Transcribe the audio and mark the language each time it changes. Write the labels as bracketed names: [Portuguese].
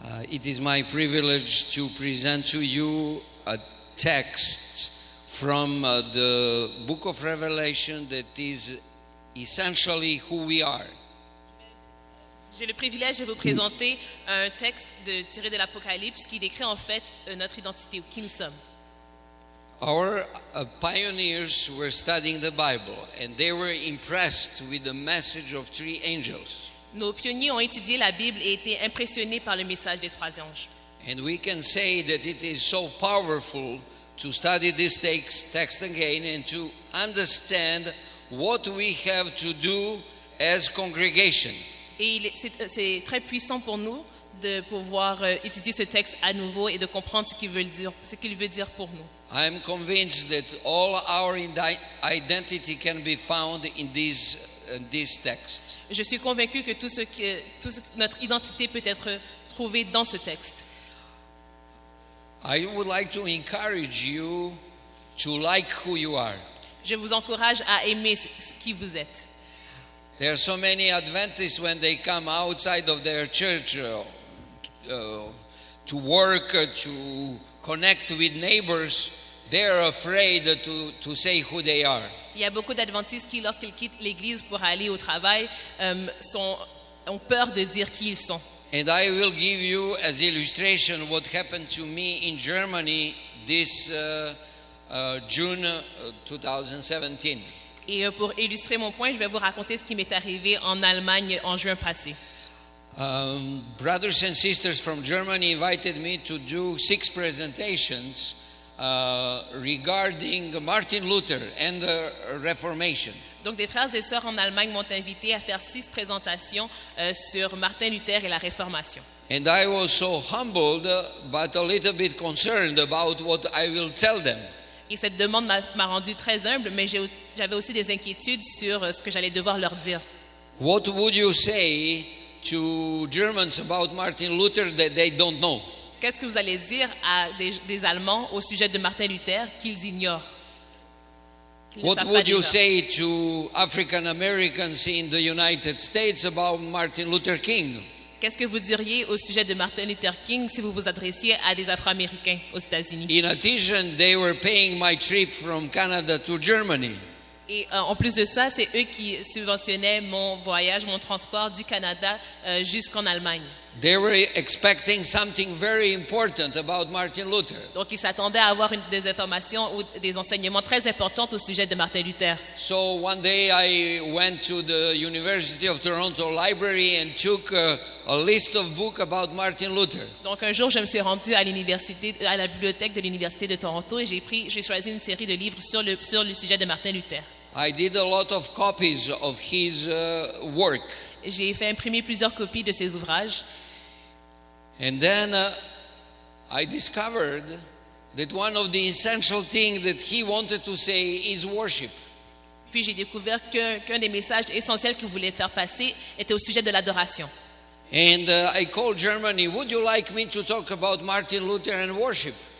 [English] It is my privilege to present to you a text from the book of Revelation that is essentially who we are. [French] J'ai le privilège de vous présenter un texte tiré de l'Apocalypse qui décrit en fait notre identité, qui nous sommes. [English] Our pioneers were studying the Bible and they were impressed with the message of three angels. [French] Nos pionniers ont étudié la Bible et été impressionnés par le message des trois anges. [English] And we can say that it is so powerful to study this text again and to understand what we have to do as congregation. [French] Et c'est très puissant pour nous de pouvoir étudier ce texte à nouveau et de comprendre ce qu'il veut dire pour nous. [English] I am convinced that all our identity can be found in this text. [French] Je suis convaincu que notre identité peut être trouvée dans ce texte. [English] I would like to encourage you to like who you are. [French] Je vous encourage à aimer qui vous êtes. [English] There are so many Adventists when they come outside of their church to work, to connect with neighbors, they are afraid to say who they are. [French] Il y a beaucoup d'adventistes qui, lorsqu'ils quittent l'église pour aller au travail, ont peur de dire qui ils sont. [English] And I will give you as illustration what happened to me in Germany this June 2017. [French] Et pour illustrer mon point, je vais vous raconter ce qui m'est arrivé en Allemagne en juin passé. [English] Brothers and sisters from Germany invited me to do 6 presentations regarding Martin Luther and the Reformation. [French] Donc des frères et sœurs en Allemagne m'ont invité à faire 6 présentations sur Martin Luther et la Réformation. [English] And I was so humbled but a little bit concerned about what I will tell them. [French] Et cette demande m'a rendu très humble, mais j'avais aussi des inquiétudes sur ce que j'allais devoir leur dire. [English] What would you say to Germans about Martin Luther that they don't know? [French] Qu'est-ce que vous allez dire à des Allemands au sujet de Martin Luther qu'ils ignorent? Qu'ils ne [English] What [French] savent pas [English] would you [French] déjà? [English] say to African Americans in the United States about Martin Luther King? [French] Qu'est-ce que vous diriez au sujet de Martin Luther King si vous vous adressiez à des Afro-Américains aux États-Unis? [English] In addition, they were paying my trip from Canada to Germany. [French] Et en plus de ça, c'est eux qui subventionnaient mon voyage, mon transport du Canada jusqu'en Allemagne. [English] They were expecting something very important about Martin Luther. [French] Donc, ils s'attendaient à avoir des informations ou des enseignements très importants au sujet de Martin Luther. [English] So one day I went to the University of Toronto Library and took a list of books about Martin Luther. [French] Donc, un jour, je me suis rendu à la bibliothèque de l'Université de Toronto et j'ai choisi une série de livres sur le sujet de Martin Luther. [English] I did a lot of copies of his work. [French] J'ai fait imprimer plusieurs copies de ses ouvrages. [English] And then I discovered that one of the essential things that he wanted to say is worship. [French] Puis j'ai découvert qu'un des messages essentiels qu'il voulait faire passer était au sujet de l'adoration. [English] And I called Germany, would you like me to talk about Martin Luther and worship?